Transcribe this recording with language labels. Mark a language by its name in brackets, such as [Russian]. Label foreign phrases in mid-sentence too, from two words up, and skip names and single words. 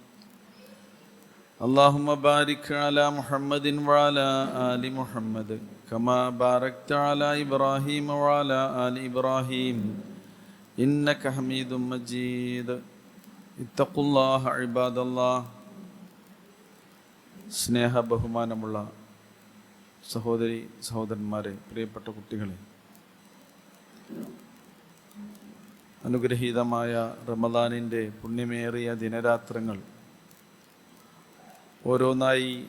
[Arabic] اللهم بارك على محمد وعلى آل محمد كما باركت على إبراهيم وعلى آل إبراهيم إنك حميد مجيد. اتقوا الله عباد الله. [Malayalam] സ്നേഹ ബഹുമാനമുള്ള സഹോദരി സഹോദരന്മാരെ, പ്രിയപ്പെട്ട കുട്ടികളെ, അനുഗ്രഹീതമായ റമദാനിൻ്റെ പുണ്യമേറിയ ദിനരാത്രങ്ങൾ ഓരോന്നായി